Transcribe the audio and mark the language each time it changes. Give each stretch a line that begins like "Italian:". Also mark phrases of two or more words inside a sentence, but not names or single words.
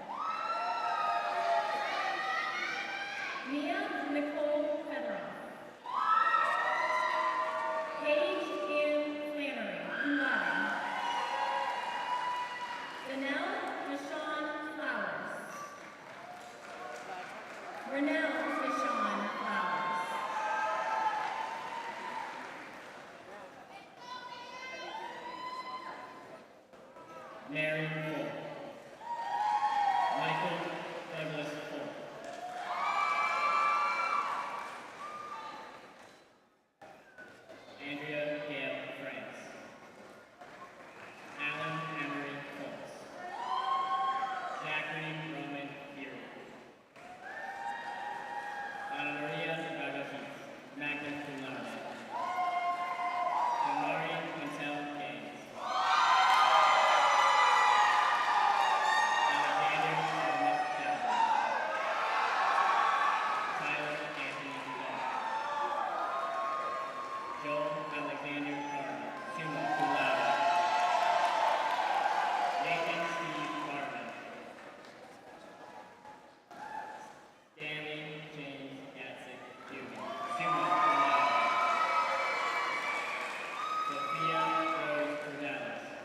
English: Mia Nicole Federoff. Paige Ann Flannery,
Latin: cum laude.
English: Danelle Deshawn Flowers. Renelle Deshawn Flowers. Mary Ford. Michael Douglas Ford. Andrea Gale France. Alan Emery Foltz. Zachary Roman Fury. Ana Maria Gaga Heath,
Latin: magna cum laude.
English: Amari Montel Gaines. Alexander Smith Dowd. Tyler Anthony Duvall. Joel Alexander Carter,
Latin: summa cum laude.
English: Nathan Steve Barman. Stanley James Gatzik Jr.,
Latin: summa cum laude.
English: Sophia Rose Cordelis.